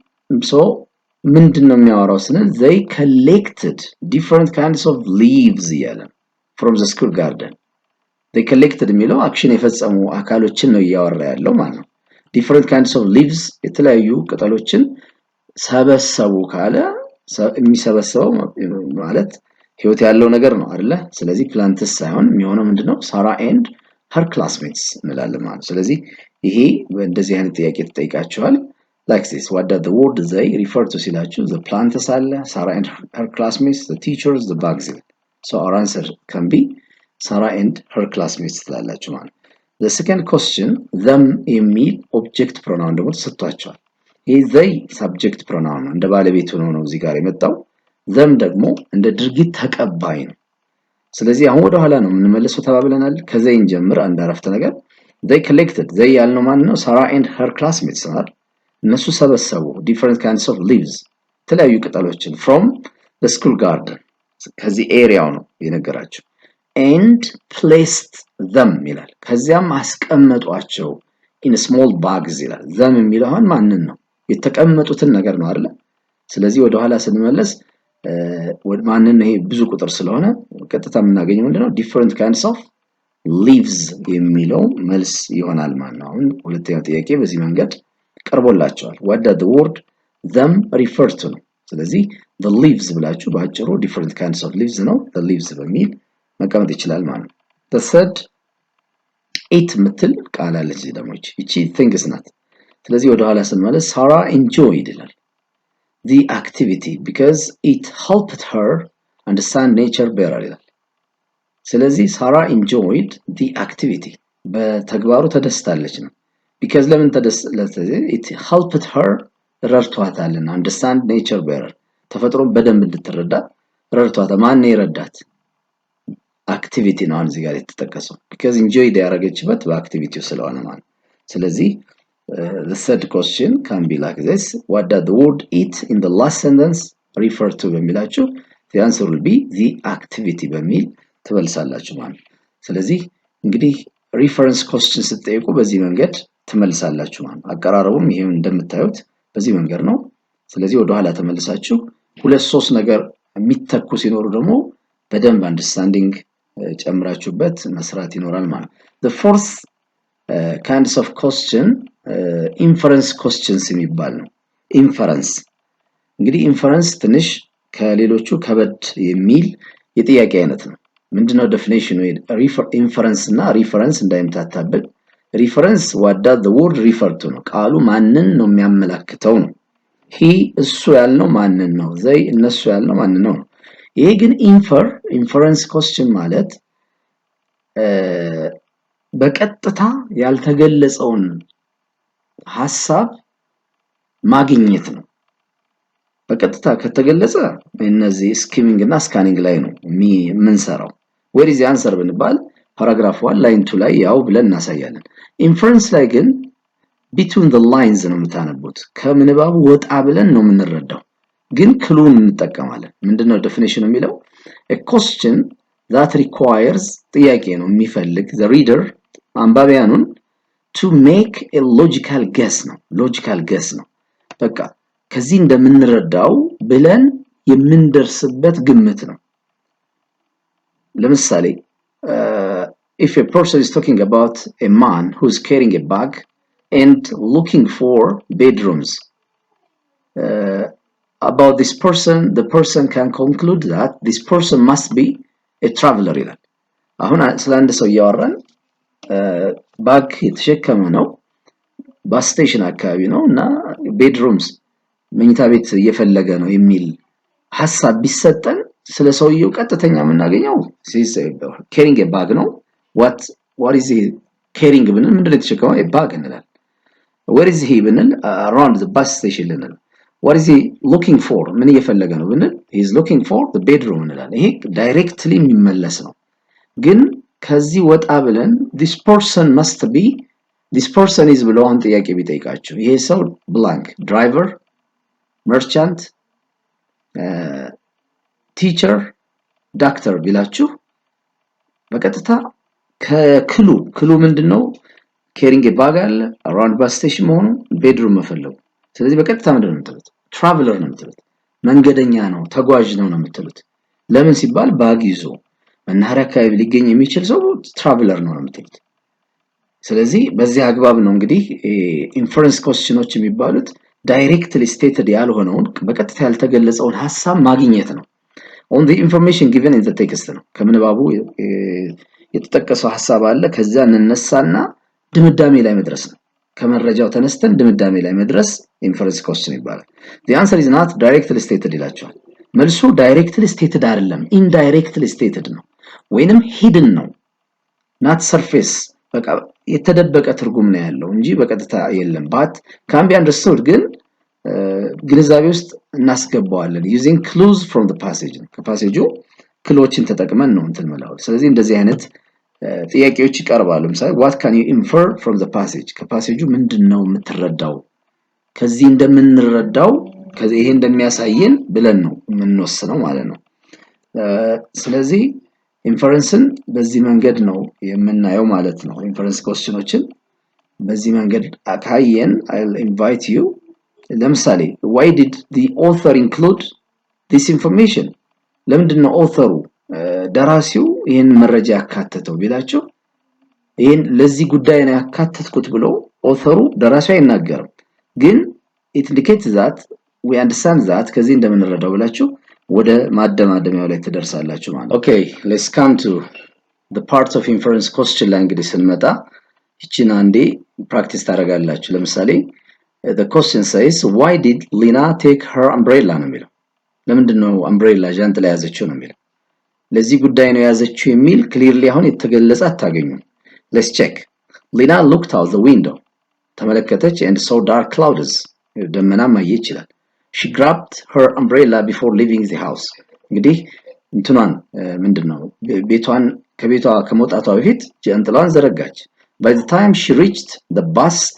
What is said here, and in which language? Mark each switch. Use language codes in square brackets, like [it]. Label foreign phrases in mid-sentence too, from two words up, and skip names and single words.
[am] ምንድነው የሚያወራው ስንል [en] they collected different kinds of leaves [am] እያለ [en] from the school garden they collected [am] የሚለው አክሽን የፈጸሙ አካሎችን ነው እያወራ ያለው ማለት ነው። [en] different kinds of leaves [am] የተለያዩ ቅጠሎችን ሰበሰቡ ካለ የሚሰበሰበው ማለት ህይወት ያለው ነገር ነው አይደለ? ስለዚህ plants ሳይሆን የሚሆነው ምንድነው [en] Sarah and her classmates [am] እንላለን ማለት ነው። ስለዚህ ይሄ እንደዚህ አይነት ጥያቄ ተጠይቃችኋል [en] like this what does the word they refer to [am] ሲላችሁ [en] the plants [am] አለ [en] Sarah and her classmates the teachers the bags so our answer can be Sarah and her classmates [am] ትላላችሁ ማለት ነው። [en] the second question them የሚል object pronoun [am] ደግሞ ተሰጥቷቸዋል። ይሄ [en] they subject pronoun [am] ነው እንደ ባለቤቱ ነው እዚህ ጋር የመጣው them ደግሞ እንደ ድርጊት ተቀባይ ነው። ስለዚህ አሁን ወደ ኋላ ነው የምንመለሰው ተባብለናል። ከዘይን ጀምር አንድ አረፍተ ነገር [en] they collected they [am] ያልነው ማን ነው [en] Sarah and her classmates [am] ነው እነሱ ሰበሰቡ [en] different kinds of leaves [am] የተለያዩ ቅጠሎችን [en] from the school garden [am] ከዚህ ኤሪያው ነው የነገራቸው [en] and placed them [am] ይላል ከዚያም አስቀመጧቸው [en] in small bags [am] ይላል them የሚለው አሁን ማንን ነው የተቀመጡትን ነገር ነው አይደል? ስለዚህ ወደ ኋላ ስንመለስ ማንን ይሄ ብዙ ቁጥር ስለሆነ ቀጥታ የምናገኘው ምንድነው [en] different kinds of leaves [am] የሚለው መልስ ይሆናል ማለት ነው። አሁን ሁለተኛው ጥያቄ በዚህ መንገድ ቀርቦላቸዋል [en] what does the word them refer to [am] ነው። ስለዚህ [en] the leaves [am] ብላችሁ ባጭሩ [en] different kinds of leaves [am] ነው [en] the leaves [am] በሚል መቀመጥ ይችላል ማለት ነው። [en] the third [am] it ምትል ቃል አለች ደግሞ እቺ things ናት። ስለዚህ ወደ ኋላ ስንመለስ [en] Sarah enjoyed [am] ይላል [en] the activity because it helped her understand nature better [am] ይላል። ስለዚህ [en] Sarah enjoyed the activity [am] በተግባሩ ተደስታለች ነው because ለምን ተደስታለች [en] it helped her [am] ረድቷታልና [en] understand nature better [am] ተፈጥሮን በደንብ እንድትረዳ ረድቷታል። ማን ይረዳት አክቲቪቲ ነው እዚህ ጋር የተጠቀሰው [en] because enjoy [am] ያደረገችበት በአክቲቪቲው ስለሆነ ማለት ስለዚህ [en] the third question can be like this what does the word it in the last sentence refer to [am] በሚላችሁ [en] the answer will be the activity [am] በሚል ትመልሳላችሁ ማለት ስለዚህ እንግዲህ [en] reference question [am] ስትጠይቁ በዚህ መንገድ ትመልሳላችሁ ማለት አቀራረቡም ይሄን እንደምታዩት በዚህ መንገድ ነው። ስለዚህ ወደ ኋላ ተመልሳችሁ ሁለት ሶስት ነገር የሚተኩ ሲኖሩ ደግሞ በደንብ አንደርስታንዲንግ ጨምራችሁበት መስራት ይኖራል ማለት [en] the fourth kinds of question inference questions [am] የሚባል ነው። inference እንግዲህ inference ትንሽ ከሌሎቹ ከበድ የሚል የጥያቄ አይነት ነው። ምንድነው ዴፊኒሽኑ inference እና reference እንዳይምታታብን [en] reference what does the word refer to [am] ነው ቃሉ ማንን ነው የሚያመላክተው ነው he እሱ ያልነው ማንን ነው they እነሱ ያልነው ማንን ነው ይሄ ግን [en] inference question [am] ማለት በቀጥታ ያልተገለጸውን ሐሳብ ማግኘት ነው። በቀጥታ ከተገለጸ እነዚህ ስኪሚንግ እና ስካኒንግ ላይ ነው የምንሰራው [en] where is the answer [am] ብንባል ፓራግራፍ 1 ላይን 2 ላይ ያው ብለን እናሳያለን። inference ላይ ግን [en] between the lines [am] ነው የምታነቡት ከምንባቡ ወጣ ብለን ነው የምንረዳው ግን ክሉን እንጠቀማለን። ምንድነው ዴፊኒሽኑ የሚለው [en] a question that requires [am] ጥያቄ ነው የሚፈልግ [en] the reader [am] አንባቢያኑን [en] to make a logical guess [am] ነው [en] logical guess [am] ነው በቃ ከዚህ እንደምንረዳው ብለን የምንደርስበት ግምት ነው። [en] ለምሳሌ if a person is talking about a man who's carrying a bag and looking for bedrooms, about this person, the person can conclude that this person must be a traveler [am] ይላል። አሁን ስለ አንድ ሰው እያወራን ባግ የተሸከመ ነው፣ [en] bus station [am] አካባቢ ነው እና ቤድሩምስ መኝታ ቤት እየፈለገ ነው የሚል ሐሳብ ቢሰጠን ስለ ሰውየው ቀጥተኛ የምናገኘው [en] carrying a bag [am] ነው። [en] what is he carrying [am] ብንል ምንድነው የተሸከመው? [en] a bag [am] እንላለን። [en] where is he [am] ብንል [en] around the bus station [am] እንላለን። [en] what is he looking for [am] ምን እየፈለገ ነው ብንል [en] he is looking for the bedroom [am] እንላለን። ይሄ ዳይሬክትሊ የሚመለስ ነው። ግን ከዚህ ወጣ ብለን [en] this person must be, this person is [am] ብለው አሁን ጥያቄ ቢጠይቃችሁ ይሄ ሰው blank [en] driver, merchant, teacher, doctor [am] ቢላችሁ በቀጥታ ከክሉ ምንድነው? [en] carrying a bag [am] አለ፣ [en] around bus station [am] መሆኑ፣ bedroom መፈለጉ። ስለዚህ በቀጥታ ምንድነው የምትሉት? traveler ነው የምትሉት። መንገደኛ ነው፣ ተጓዥ ነው የምትሉት። ለምን ሲባል ባግ ይዞ መናኸሪያ አካባቢ ሊገኝ የሚችል ሰው traveler ነው የምትሉት። ስለዚህ በዚህ አግባብ ነው እንግዲህ [en] inference questions [am] የሚባሉት [en] directly stated [am] ያልሆነውን በቀጥታ ያልተገለጸውን ሐሳብ ማግኘት ነው። [en] on the information given in the text [am] ነው። ከምንባቡ የተጠቀሰው ሐሳብ አለ፣ ከዛ እንነሳና ድምዳሜ ላይ መድረስ ነው። ከመረጃው ተነስተን ድምዳሜ ላይ መድረስ [en] inference question [am] ይባላል። [en] the answer is not directly stated [am] ይላቸዋል። መልሱ [en] directly stated [am] አይደለም፣ [en] indirectly stated [am] ነው ወይንም ሂድን ነው። [en] not surface [am] በቃ የተደበቀ ትርጉም ነው ያለው እንጂ በቀጥታ የለም። [en] but can be understood [am] ግን ግንዛቤ ውስጥ እናስገባዋለን [en] using clues from the passage [am] ከፓሴጁ ክሎችን ተጠቅመን ነው እንትን ማለት። ስለዚህ እንደዚህ አይነት ጥያቄዎች ይቀርባሉ። ለምሳሌ [en] what can you infer from the passage [am] ከፓሴጁ ምንድነው የምትረዳው? ከዚህ እንደምንረዳው ከዚህ ይሄ እንደሚያሳየን ብለን ነው የምንወስነው ማለት ነው። ስለዚህ ኢንፈረንስን በዚህ መንገድ ነው የምናየው ማለት ነው። [en] inference questions [am] በዚህ መንገድ አካየን [en] I'll invite you። [am] ለምሳሌ [en] why did the author include this information? [am] ለምንድነው ኦተሩ ደራሲው ይሄን መረጃ ያካተተው ቢላችሁ ይሄን ለዚህ ጉዳይ ነው ያካተትኩት ብሎ ኦተሩ ደራሲው አይናገርም። ግን [en] it indicates that we understand that [am] ከዚህ እንደምንረዳው ብላችሁ ወደ ማደማደሚያው ላይ ተደርሳላችሁ ማለት። [en] okay, let's come to the parts of inference question [am] ላይ እንግዲህ ስንመጣ እቺን አንዴ ፕራክቲስ ታደርጋላችሁ። ለምሳሌ the [en] question says why did Lina take her umbrella [am] ነው የሚለው። ለምንድነው umbrella ጃንጥላ ያዘችው ነው የሚለው። ለዚህ ጉዳይ ነው ያዘችው የሚል clearly አሁን የተገለጸ አታገኙም። [en] let's check። Lina looked out the window [am] ተመለከተች [en] and saw dark clouds [am] ደመና ማየት ይችላል። [en] she grabbed her umbrella before leaving the house [am] እንግዲህ እንትኗን ምንድነው ቤቷን ከቤቷ ከመውጣቷ በፊት ጃንጥላዋን ዘረጋች። [en] by the time she reached the bus